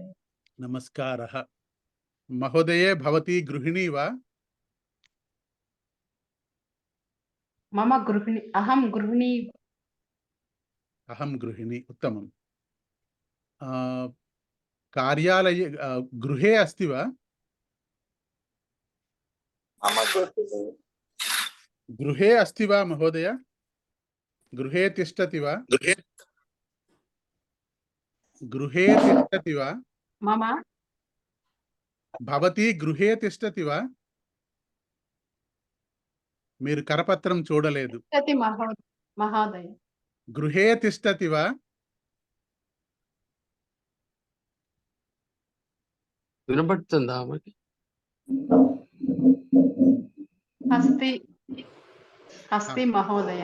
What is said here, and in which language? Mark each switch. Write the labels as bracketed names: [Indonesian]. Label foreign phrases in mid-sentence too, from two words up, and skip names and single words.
[Sanskrit] నమస్కారः. మహోదయే భవతి గృహిణీ వా? మమ గృహిణి, అహం గృహిణి. అహం గృహిణి. ఉత్తమం. కార్యాలయే గృహే అస్తి వా? గృహే అస్తి వా మహోదయ? గృహే తిష్టతి వా? గృహే తిష్టతి వా? మమ భవతి గృహే తిష్టతి వా? [Telugu] మీరు కరపత్రం చూడలేదు. [Sanskrit] మహోదయ. గృహే తిష్టతి వా? [Telugu] వినపడుతుందా ఆమెకి? [Sanskrit] అస్తి అస్తి మహోదయ.